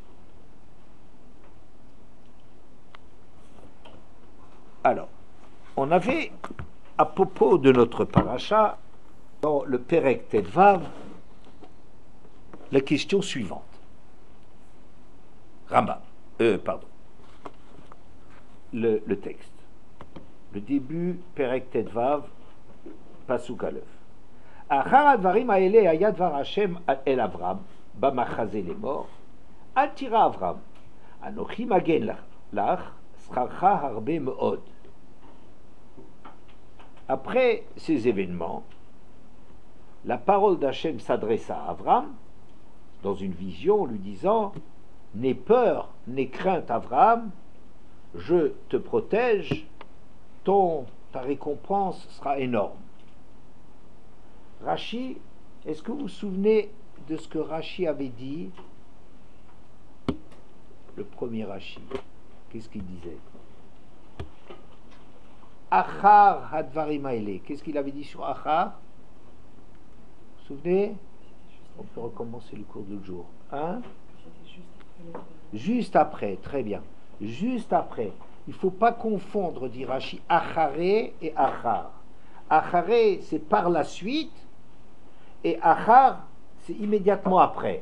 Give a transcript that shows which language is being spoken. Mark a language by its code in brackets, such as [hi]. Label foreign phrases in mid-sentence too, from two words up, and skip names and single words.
[fr] Alors, on avait, à propos de notre paracha, dans le [he] פרק ט"ו, [fr] la question suivante. Rambam, le texte. Le début, [he] פרק ט"ו, פסוק א. אחר הדברים האלה היה דבר ה' אל אברם במחזה לאמר אל תירא אברם אנכי מגן לך שכרך הרבה מאד. [fr] Après ces événements, la parole d'Hachem s'adresse à Avram dans une vision, lui disant: n'aie peur, n'aie crainte, Avram, je te protège, ta récompense sera énorme. Rashi, est-ce que vous vous souvenez de ce que Rashi avait dit? Le premier Rashi, qu'est-ce qu'il disait? [he] אחר הדברים האלה. [fr] Qu'est-ce qu'il avait dit sur Achar? Vous vous souvenez? On peut recommencer le cours du jour. Hein? Juste après, très bien. Juste après. Il ne faut pas confondre, dit Rashi, Acharé et Achar. Acharé, c'est par la suite, et Achar, c'est immédiatement après.